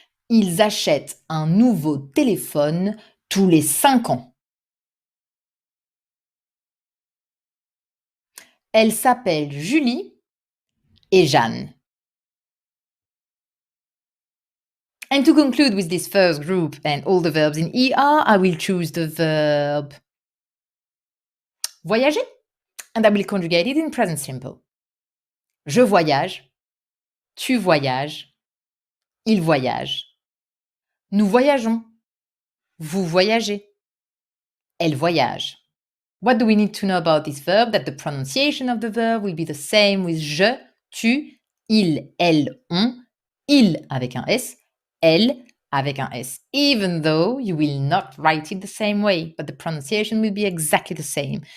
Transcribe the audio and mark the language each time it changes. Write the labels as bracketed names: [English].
[French] Ils achètent un nouveau téléphone tous les 5 ans. Elles s'appellent Julie et Jeanne. [English] And to conclude with this first group and all the verbs in ER, I will choose the verb voyager and I will conjugate it in present simple. [French] Je voyage, tu voyages, il voyage. Nous voyageons, vous voyagez, elle voyage. [English] What do we need to know about this verb? That the pronunciation of the verb will be the same with je, tu, il, elle, on, [French] il avec un S, [English] elle avec un S, even though you will not write it the same way, but the pronunciation will be exactly the same.